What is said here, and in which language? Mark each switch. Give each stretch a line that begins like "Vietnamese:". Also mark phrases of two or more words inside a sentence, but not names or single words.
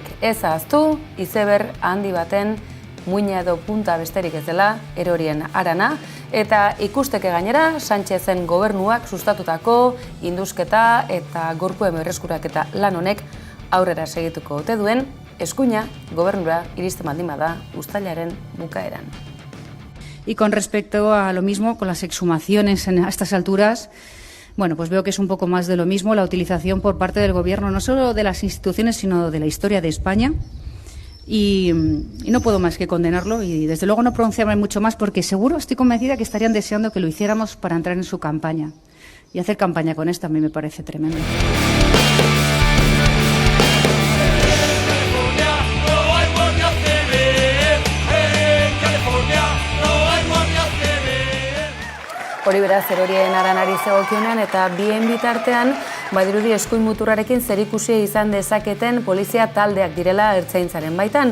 Basque: Ez ahaztu, izeber handi baten muina edo punta besterik ez dela Erorien Arana, eta ikusteke gainera Sánchezen gobernuak sustatutako indusketa eta gorpuen berreskuraketa lan honek aurrera segituko ote duen eskuina gobernura iristen baldin bada uztailaren bukaeran.
Spanish: Y con respecto a lo mismo, con las exhumaciones a estas alturas, bueno, pues veo que es un poco más de lo mismo la utilización por parte del Gobierno, no solo de las instituciones, sino de la historia de España. Y no puedo más que condenarlo y desde luego no pronunciarme mucho más porque seguro, estoy convencida que estarían deseando que lo hiciéramos para entrar en su campaña. Y hacer campaña con esto a mí me parece tremendo.
Basque: Hori beraz Erorien Aranari zegokionean eta bien bitartean badirudi eskuin muturrarekin zerikusia izan dezaketen polizia taldeak direla ertzaintzaren baitan.